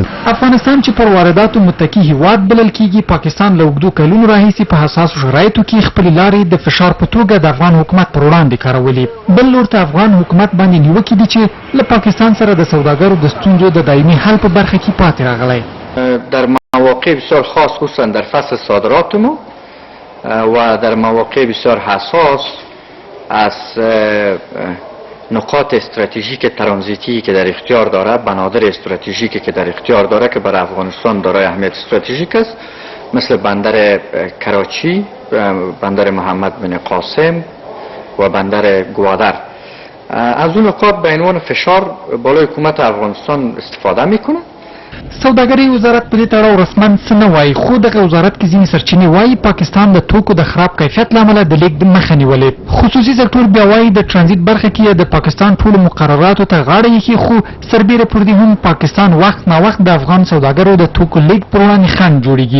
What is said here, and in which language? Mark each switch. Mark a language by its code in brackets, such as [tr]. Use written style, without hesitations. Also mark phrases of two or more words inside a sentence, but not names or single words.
[ps] افغانستان چې پر وارداتو متکی هیواد بلل کیږي پاکستان له اوږدو کلونو راهیسې په حساسو شرایطو کې خپلې لارې د فشار په توګه د افغان حکومت پر وړاندې کارولې. بل لور ته افغان حکومت باندې نیوکې دي چې له پاکستان سره د سوداګرو د ستونزو د دایمي حل په برخه کې پاتې راغلی. [fa] در مواقع بسیار خاص خصوصا در فصل صادرات ما و در مواقع بسیار حساس از نقاط استراتژیک ترانزیتی که در اختیار داره، بنادر استراتژیکی که در اختیار داره که برای افغانستان دارای اهمیت استراتژیک است، مثل بندر کراچی، بندر محمد بن قاسم و بندر گوادر. از اون نقاط به عنوان فشار بالای حکومت افغانستان استفاده میکنه. [ps] سوداګرۍ وزارت په دې تړاو رسما څه نه وایي، خو دغه وزارت کې ځینې سرچینې وایي پاکستان د توکو د خراب کیفیت له امله د لیږد مخه نیولې. خصوصي سکتور بیا وایي د ترانزیت برخه کې د پاکستان ټولو مقرراتو ته غاړه ایښي، خو سربیره پر دې هم پاکستان وخت ناوخت د افغان سوداګرو د توکو لیږد پر وړاندې خنډ جوړېږي.